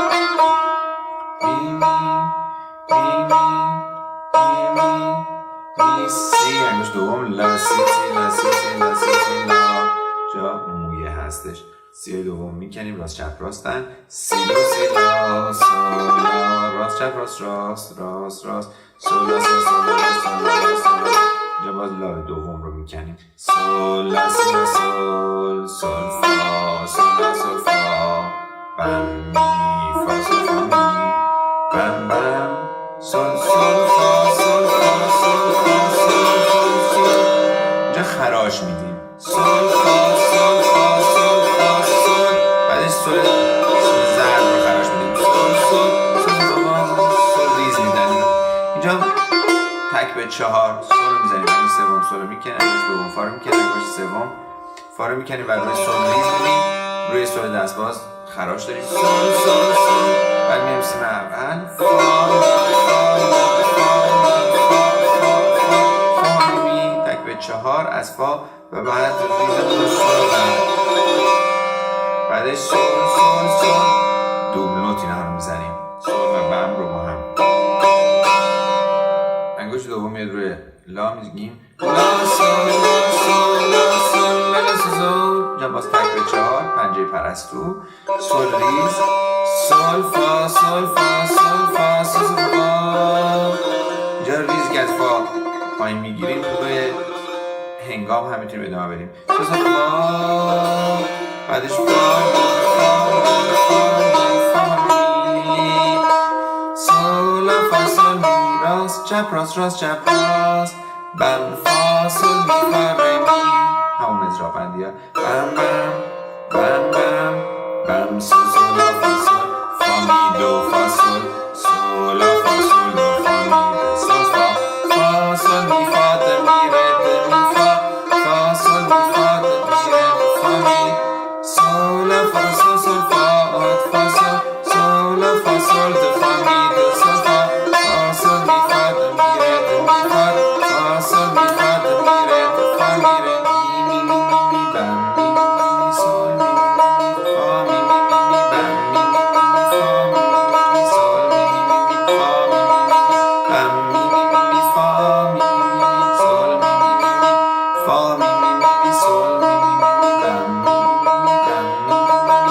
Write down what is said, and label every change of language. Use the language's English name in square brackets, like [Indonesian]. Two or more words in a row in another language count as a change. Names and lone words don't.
[Persian] می سی انگشت دوم لا سی سی لا سی سی لا سی سی لا. جا مویه هستش. سی دوم میکنیم راست چپ راستن. سی لا سی لا سول لا راست چپ راست راست راست راست سول لا سول سول لا سول لا. جا باز لا دوم رو میکنیم. سول لا سی لا سول سول فا سول لا سول فا بم می فا سول فا می بم بم سول سول فا سول فا سول فا سول سول. اینجا خراش میدیم. سول فا سول فا سول فا سول. بعدش سول زرد رو خراش میدیم. سول سول سول سول ریز میدنیم. اینجا تک به 4 سول رو میزنیم. انگشت سوم سول رو میکنیم، انگشت دوم فا رو میکنیم، انگشت سوم فا رو میکنیم و روی سول ریز میدیم. روی سول دستباز خراش داریم. سول سول سول. بعد میریم سیم اول. فا فا می تک به 4 از فا و بعد ریز سول بعدش سول سول سول دوبل نوت اینا رو میزنیم. سول و بم رو با هم. انگشت دوم میاد روی لا میگیم لا سول لا سول لا سول لا سول. جا باز تک به 4 پنجه پرستو. سول ریز سول فا سول فا سول فا سول فا. جا ریز که از پایین میگیریم روی هنگام هم میتونیم ادامه بدیم. سو سو فا، بعدش فا می، سول فا سول می، راست چپ راست راست چپ راست، بم فا سول می فا ره می، همون اجرا بندی ها. بم بم بم بم بم سو سول فا سول فا می دو فا سول سول فا سول دو فا می ده سول فا فا سول می فا ده می ره ده می فا فا سول می فا ده می ره ده فا می سول فا سول سول فا آت فا سول سول فا سول ده فا می ده سول فا فا سول می فا ده می ره ده می فا فا سول می فا ده می ره ده فا می ره می می می می می بم می می می می سول می می می می فا می می می می بم می می می می فا می می می می سول می می می می فا می می می می بم می می می می فا می می می می سول می می می می فا می می می می سول می می می می بم می می می می بم می می می می.